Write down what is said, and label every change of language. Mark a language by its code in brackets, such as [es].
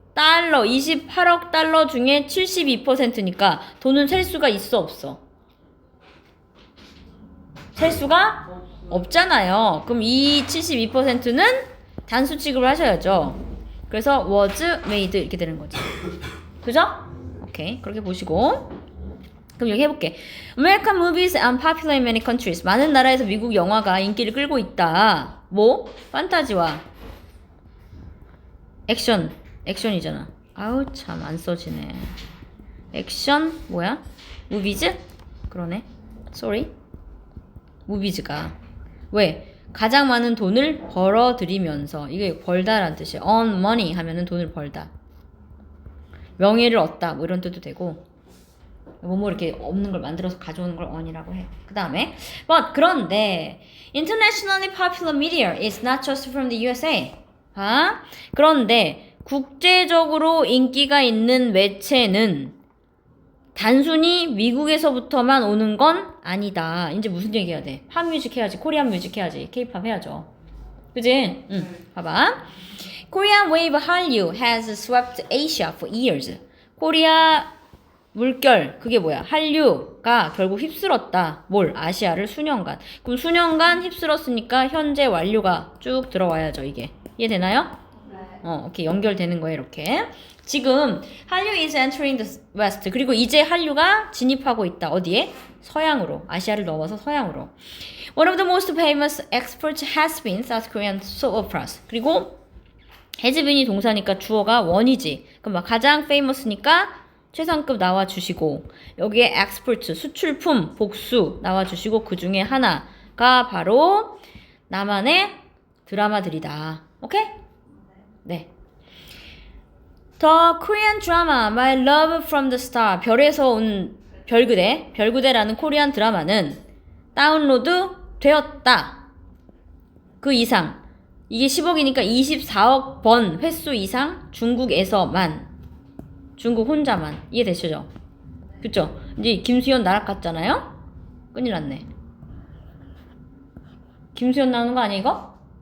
[ko] 달러, 28억 달러 중에 72%니까 돈은 셀 수가 있어, 없어? 셀 수가 없잖아요. 그럼 이 72%는 단수 취급을 하셔야죠. 그래서 was made 이렇게 되는 거지. 그죠? 오케이. 그렇게 보시고. 그럼 여기 해볼게. [en] American movies are popular in many countries. [ko] 많은 나라에서 미국 영화가 인기를 끌고 있다. 뭐? 판타지와 액션이잖아. 아우 참 안 써지네. 액션 뭐야? 무비즈? 그러네. sorry. 무비즈가 왜? 가장 많은 돈을 벌어들이면서. 이게 벌다라는 뜻이에요. [en] earn money [ko] 하면은 돈을 벌다. 명예를 얻다 뭐 이런 뜻도 되고. 뭐뭐 이렇게 없는 걸 만들어서 가져오는 걸 on이라고 해. 그 다음에 그런데 [en] internationally popular media is not just from the USA. [ko] 그런데 국제적으로 인기가 있는 매체는 단순히 미국에서부터만 오는 건 아니다. 이제 무슨 얘기 해야 돼? 팝 뮤직 해야지. 코리안 뮤직 해야지. 케이팝 해야죠. 그지? 봐봐. [en] Korean wave Hallyu has swept Asia for years. [ko] 코리아 물결, 그게 뭐야? 한류가 결국 휩쓸었다. 뭘? 아시아를 수년간. 그럼 수년간 휩쓸었으니까 현재 완료가 쭉 들어와야죠, 이게. 이해되나요? 네. 이렇게 연결되는 거예요, 이렇게. 지금 [en] 한류 is entering the west. [ko] 그리고 이제 한류가 진입하고 있다. 어디에? 서양으로. 아시아를 넘어서 서양으로. [en] One of the most famous exports has been South Korean soap operas. [ko] 그리고 hasbeen이 동사니까 주어가 원이지. 그럼 막 가장 famous니까 최상급 나와주시고 여기에 export, 수출품, 복수 나와주시고 그 중에 하나가 바로 나만의 드라마들이다. 오케이? 네. The Korean drama My Love from the Star 별에서 온 별그대라는 코리안 드라마는 다운로드 되었다. 그 이상 이게 10억이니까 24억 번 횟수 이상 중국에서만 중국 혼자만 이해되시죠? 그쵸? 이제 김수현 날아갔잖아요? 큰일 났네. 김수현 나오는 거 아니야 이거?